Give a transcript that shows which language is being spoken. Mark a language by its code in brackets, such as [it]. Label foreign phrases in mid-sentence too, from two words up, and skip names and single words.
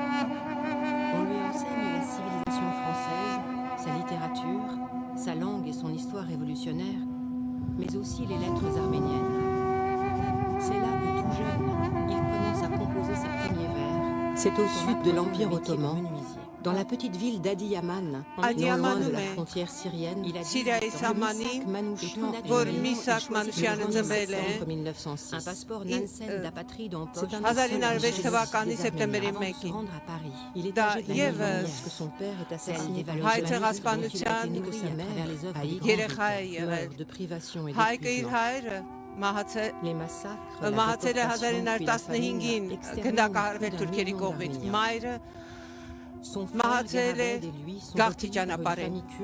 [fr] On lui enseigne la civilisation française, sa littérature, sa langue et son histoire révolutionnaire, mais aussi les lettres arméniennes. C'est là que tout jeune, il commence à composer ses premiers vers. C'est au sud de l'Empire ottoman, dans la petite ville d'Adiyaman, non loin de la frontière syrienne. Il a dit [hy] որ Misak Manouchian ծնվել է [fr] un passeport Nansen d'apatride en poche. [hy] 1906 թվականի սեպտեմբերի 1-ին։ Դա ևս հայ ցեղասպանության երեխա է եղել։ Հայկը իր հայրը մահացել է 1915-ին գնդակահարվել թուրքերի կողմից։ Մայրը մահացել է գաղթի ճանապարհին։